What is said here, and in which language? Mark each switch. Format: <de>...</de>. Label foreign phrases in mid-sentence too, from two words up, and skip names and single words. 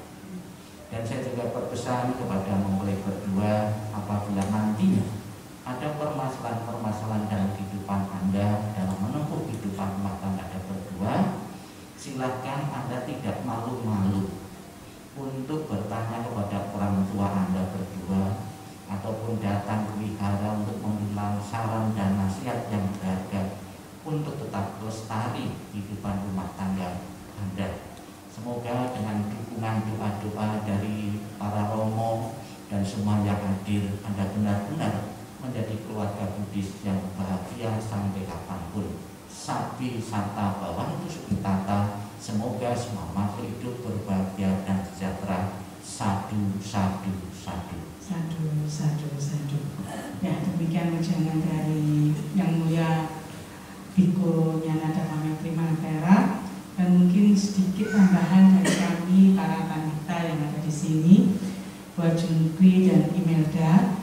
<id>Dan saya juga berpesan kepada mempelai berdua, apabila nantinya ada permasalahan-permasalahan dalam kehidupan Anda, dalam menempuh kehidupan rumah tangga Anda berdua, silakan Anda tidak malu-malu untuk bertanya kepada orang tua Anda berdua, ataupun datang ke wihara untuk mengambil saran dan nasihat yang berharga untuk tetap lestari kehidupan rumah tangga Anda. Semoga dengan dukungan doa-doa dari para romo dan semua yang hadir, Anda benar-benar menjadi keluarga Buddhis yang bahagia sampai kapanpun.</id> <pi>Sabi sata bawantu sukitata,</pi> <id>semoga semua makhluk hidup berbahagia dan sejahtera.</id> <pi>Sadu, sadu, sadu. Sadu, sadu, sadu.</pi> <id>Ya, demikian wejangan dari Yang Mulia Bhikkhu Nyanada Primagara. Dan mungkin sedikit tambahan dari kami para panitia yang ada di sini, buat Junkri dan Imelda.</id>